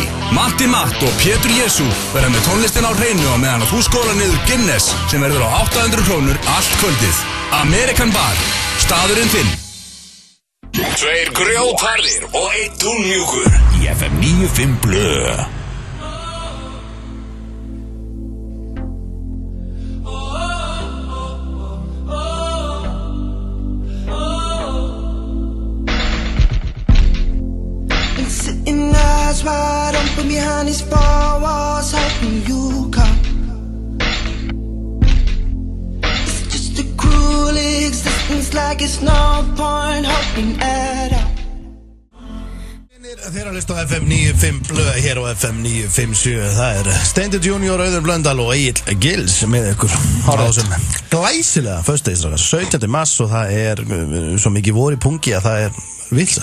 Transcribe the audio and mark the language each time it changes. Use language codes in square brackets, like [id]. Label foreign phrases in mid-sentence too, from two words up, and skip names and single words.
[is] Matti Matt og Pétur Jesú verða með tónlistin á hreinu á meðan að þú skólar niður Guinness sem verður á 800 krónur allt kvöldið. American Bar, staðurinn þinn. 2 grjótharðir og 1 túnmjúkur í FM 95 Blö. [en] Sitting eyes wide open behind these 4 walls, hoping you come. It's just a cruel existence, like it's no point hoping at all. [is] Þeir að hlusta á FM 95 Blö hér á FM 957. Það Steindur Junior, Auður Blöndal og Egill Gils með ykkur á þessum glæsilega föstudagsstrákar 17. mars og það svo mikið vor í pungi að það vilsa.